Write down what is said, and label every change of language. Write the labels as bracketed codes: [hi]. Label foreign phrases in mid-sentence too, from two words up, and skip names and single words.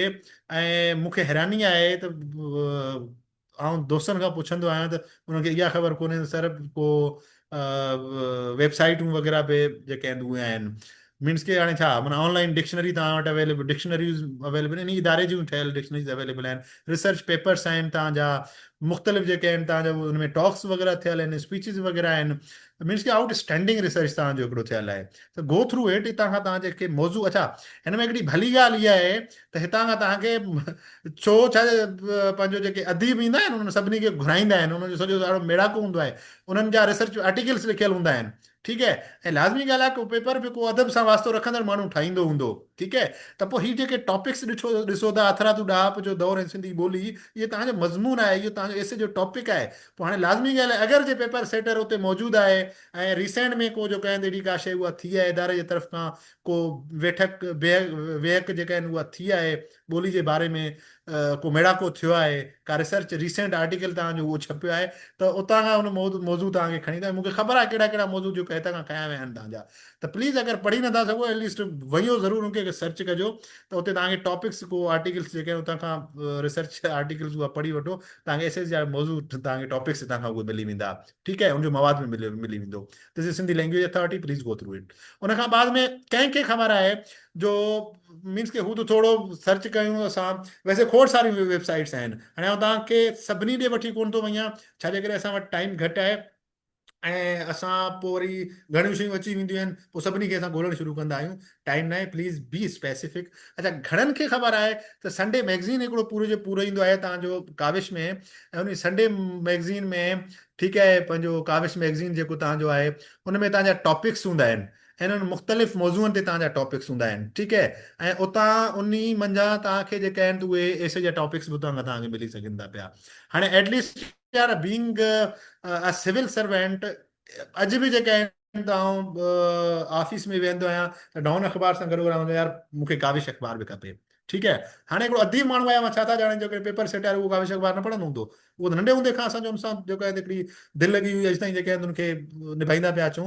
[sd] ऐं मूंखे हैरानी आहे त आउं दोस्तनि खां पुछंदो आहियां त उन्हनि खे इहा ख़बर कोन्हे सर को वेबसाइटूं वग़ैरह बि जेके आहिनि उहे आहिनि, मीन्स के हाणे छा माना [en] online dictionary [sd] तव्हां वटि अवेलेबल, डिक्शनरीज़ अवेलेबल आहिनि, इन इदारे जूं ठहियल डिक्शनरीज़ अवेलेबल आहिनि, [en] research papers [sd] आहिनि तव्हांजा मुख़्तलिफ़ जेके आहिनि तव्हांजा उनमें टॉक्स वग़ैरह थियल आहिनि, स्पीचिस वग़ैरह आहिनि, मीन्स की [en] outstanding research [sd] तव्हांजो हिकिड़ो थियल आहे। त [en] go through it, [sd] हितां खां तव्हां जेके मौज़ू, अच्छा हिन में हिकिड़ी भली ॻाल्हि इहा आहे त हितां खां तव्हांखे छो छा पंहिंजो जेके अदीब ईंदा आहिनि उन्हनि सभिनी खे घुराईंदा आहिनि, उन्हनि जो सॼो ॾाढो मेड़ाको हूंदो आहे, उन्हनि जा [en] research articles [sd] लिखियल हूंदा आहिनि, ठीकु है। ऐं लाज़मी ॻाल्हि आहे को पेपर बि को अदब सां वास्तो रखंदड़ माण्हू ठाहींदो हूंदो, ठीकु है। त पोइ हीअ जेके टॉपिक्स ॾिसो था, अथरातू ॾाप जो दौर ऐं सिंधी ॿोली, इहे तव्हांजो मज़मून आहे, इहो तव्हांजो एसे जो टॉपिक आहे। पोइ हाणे लाज़मी ॻाल्हि आहे अगरि जे [en] paper setter [sd] उते मौजूदु आहे ऐं रिसेंट में को जेको आहिनि अहिड़ी का शइ उहा थी आहे इदारे जे तरफ़ खां, को वेठक वेहक जेका आहिनि उहा थी आहे ॿोली जे बारे में, को मेड़ाको थियो आहे, का [en] research recent article [sd] तव्हांजो उहो छपियो आहे, त उतां खां उन मौज़ू तव्हांखे खणी ईंदा। मूंखे ख़बर आहे कहिड़ा कहिड़ा मौज़ू जेके हितां खां खयां विया आहिनि तव्हांजा। त प्लीज़ अगरि पढ़ी नथा सघो एटलीस्ट वञो ज़रूरु उनखे सर्च कजो, त उते तव्हांखे टॉपिक्स को आर्टिकल्स जेके आहिनि उतां खां [en] research articles [sd] उहा पढ़ी वठो, तव्हांखे एसेस जा मौज़ू तव्हांखे टॉपिक्स हितां खां उहे मिली वेंदा, ठीकु है, उनजो मवाद में मिली वेंदो। [en] this is Sindhi Language Authority, please go through it. [sd] उनखां बाद में कंहिंखे ख़बर आहे जो मीन्स के हू त थोरो सर्च कयूं असां, वैसे खोड़ सारी वेबसाइट्स आहिनि, हाणे आउं तव्हांखे सभिनी ॾे वठी कोन थो वञा छाजे करे असां वटि टाइम घटि आहे, ऐं असां पोइ वरी घणियूं शयूं अची वेंदियूं आहिनि पोइ सभिनी खे असां ॻोल्हणु शुरू कंदा आहियूं, टाइम न आहे, [en] please be specific. [sd] अच्छा घणनि खे ख़बर आहे त [en] Sunday magazine [sd] हिकिड़ो पूरो जो पूरो ईंदो आहे तव्हांजो काविश में, ऐं उन [en] Sunday magazine [sd] में, ठीकु आहे, पंहिंजो काविश मैगज़ीन जेको तव्हांजो आहे उन में तव्हांजा टॉपिक्स हूंदा आहिनि ऐं उन्हनि मुख़्तलिफ़ मौज़ूअनि ते तव्हांजा टॉपिक्स हूंदा आहिनि, ठीकु है। ऐं उतां उन मंझां तव्हांखे जेके आहिनि त उहे ऐसे जा टॉपिक्स बि उतां खां तव्हांखे मिली सघनि था पिया। [en] हाणे at least yaar being a civil servant, [sd] अॼु बि जेके आहिनि त आउं ऑफिस में वेंदो आहियां त डॉन अख़बार सां गॾु रहंदो यार मूंखे काविश अख़बार बि खपे, ठीकु है। हाणे हिकिड़ो अदीब माण्हू आहे, मां छा था ॼाणे जेको [en] paper set [sd] आहे उहो काविश अख़बार न पढ़ंदो हूंदो, उहो त नंढे हूंदे खां असांजो हुन सां जेको आहे हिकिड़ी दिलि लॻी हुई, अॼु ताईं जेके आहिनि उनखे निभाईंदा पिया अचूं।